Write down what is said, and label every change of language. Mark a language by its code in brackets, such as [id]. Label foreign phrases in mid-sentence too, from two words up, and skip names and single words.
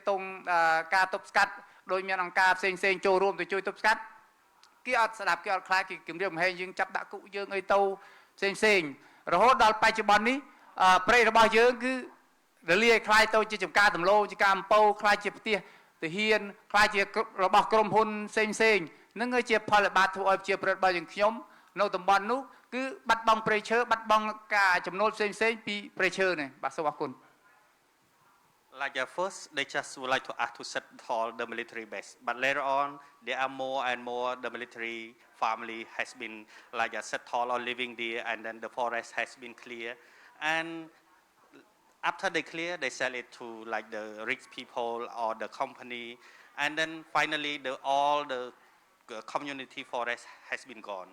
[km] ទងការទប់ស្កាត់ដោយមានអង្គការផ្សេងចូលរួមទៅជួយទប់ស្កាត់គេអត់ស្ដាប់គេអត់ខ្លាចគេគម្រាមកំហែងយើងចាប់ដាក់គុកយើងអីទៅផ្សេងរហូតដល់បច្ចុប្បន្ននេះព្រៃរបស់យើងគឺរលាយខ្លាយទៅជាចំការដំឡូងជាការអំពៅខ្លាយជាផ្ទះទាហានខ្លាយជារបស់ក្រុមហ៊ុនផ្សេងនឹងជាផលិបាតធ្វើឲ្យជាប្រដ្ឋរបស់យើងខ្ញុំនៅតំបន់នោះគឺបាត់បង់ព្រៃឈើបាត់បង់ការចំណូលផ្សេងពីព្រៃឈើនេះបាទសូមអរគុណ [en] Like at first, they just would like to ask to settle the military base, but later on, there are more and more. The military family has been like a settled or living there, and then the forest has been clear. And after they clear, they sell it to like the rich people or the company, and then finally, all the community forest has been gone.